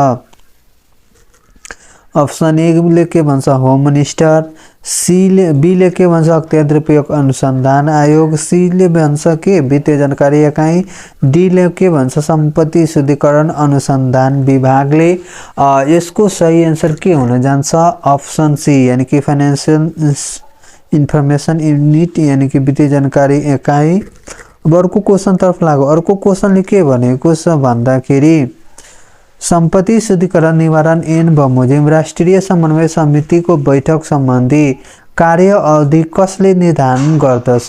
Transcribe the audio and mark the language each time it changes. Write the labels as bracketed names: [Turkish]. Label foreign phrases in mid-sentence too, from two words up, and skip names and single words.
[English] Option A [Nepali] ले के भन्छ [English] Home Minister, [Nepali] बी ले के भन्छ अख्तियार दुरुपयोग अनुसंधान आयोग, सी ले भन्छ के वित्तीय जानकारी इकाई, डी ले के भन्छ संपत्ति शुद्धिकरण अनुसंधान विभागले। यसको सही आन्सर के हुन जान्छ? [English] Option C [Nepali] यानी कि [English] Financial Information Unit [Nepali] यानी कि वित्तीय जानकारी इकाई। अब अर्को क्वेशन तर्फ लागौ। अर्को क्वेशनले के भनेको छ भन्दाखेरि संपत्ति शुद्धिकरण निवारण ऐन बमोजिम राष्ट्रिय समन्वय समिति को बैठक सम्बन्धी कार्य अवधि कसले निर्धारण गर्दछ?